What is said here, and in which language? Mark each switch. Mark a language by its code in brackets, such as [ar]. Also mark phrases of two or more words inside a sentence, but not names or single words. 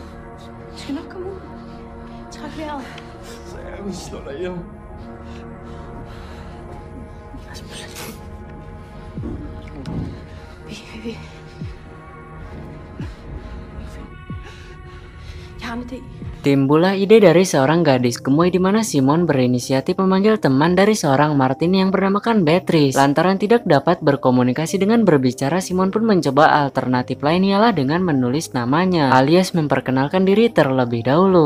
[da] Vi skal nok komme ud. Træk vejret. Så jeg vil slå dig ihjel. Rasmus. Vi. Jeg har en idé. [id] Timbullah ide dari seorang gadis gemoy di mana Simon berinisiatif memanggil teman dari seorang Martin yang bernamakan Beatrice. Lantaran tidak dapat berkomunikasi dengan berbicara, Simon pun mencoba alternatif lain, ialah dengan menulis namanya alias memperkenalkan diri terlebih dahulu.